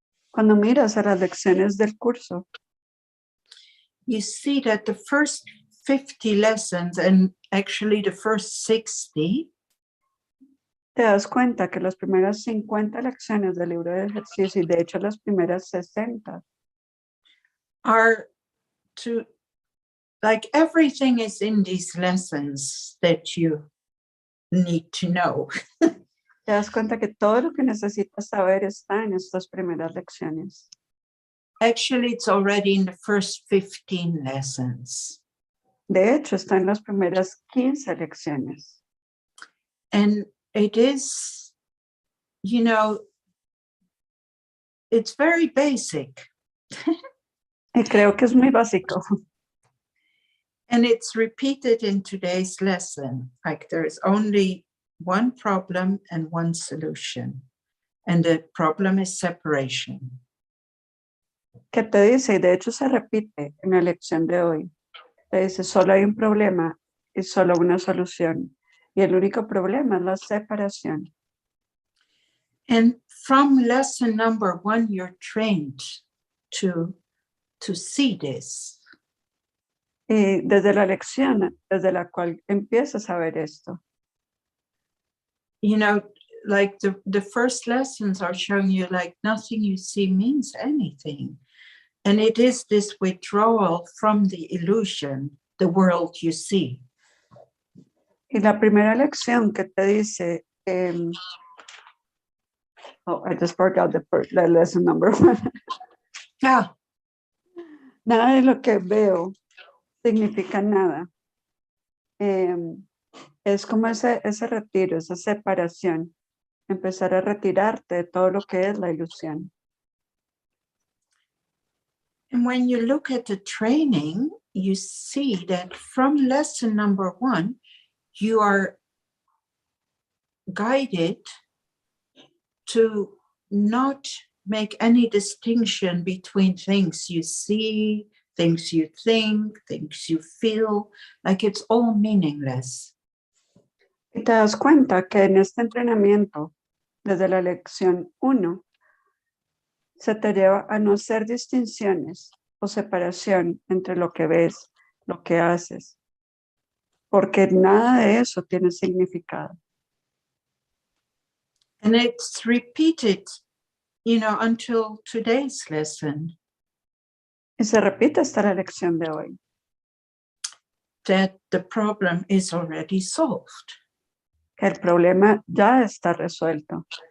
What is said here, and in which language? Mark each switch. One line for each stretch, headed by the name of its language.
Spanish: Cuando miras a las lecciones del curso,
English: you see that the first 50 lessons and actually the first 60
Spanish: te das cuenta que las primeras 50 lecciones del libro de ejercicio y de hecho las primeras 60
English: are to, like, everything is in these lessons that you need to know.
Spanish: te das cuenta que todo lo que necesitas saber está en estas primeras lecciones.
English: Actually, it's already in the first 15 lessons.
Spanish: De hecho, está en las primeras 15 lecciones.
English: And it is, it's very basic.
Spanish: Y creo que es muy básico.
English: And it's repeated in today's lesson. Like, there's only one problem and one solution. And the problem is separation.
Spanish: Que te dice, y de hecho se repite en la lección de hoy. Te dice, solo hay un problema y solo una solución. Y el único problema es la separación.
English: And from lesson number 1, you're trained to see this.
Spanish: Y desde la lección, desde la cual empiezas a ver esto.
English: Like the first lessons are showing you like nothing you see means anything. And it is this withdrawal from the illusion, the world you see.
Spanish: Y la primera lección que te dice,
English: I just forgot the lesson number 1. Yeah.
Spanish: Nada de lo que veo significa nada. Es como ese retiro, esa separación. Empezar a retirarte de todo lo que es la ilusión.
English: And when you look at the training, you see that from lesson number 1, you are guided to not make any distinction between things you see, things you think, things you feel, like it's all meaningless.
Spanish: Y te das cuenta que en este entrenamiento, desde la lección 1, se te lleva a no hacer distinciones o separación entre lo que ves, lo que haces, porque nada de eso tiene significado.
English: And it's repeated, until today's lesson.
Spanish: Y se repite hasta la lección de hoy.
English: That the problem is already solved.
Spanish: Que el problema ya está resuelto.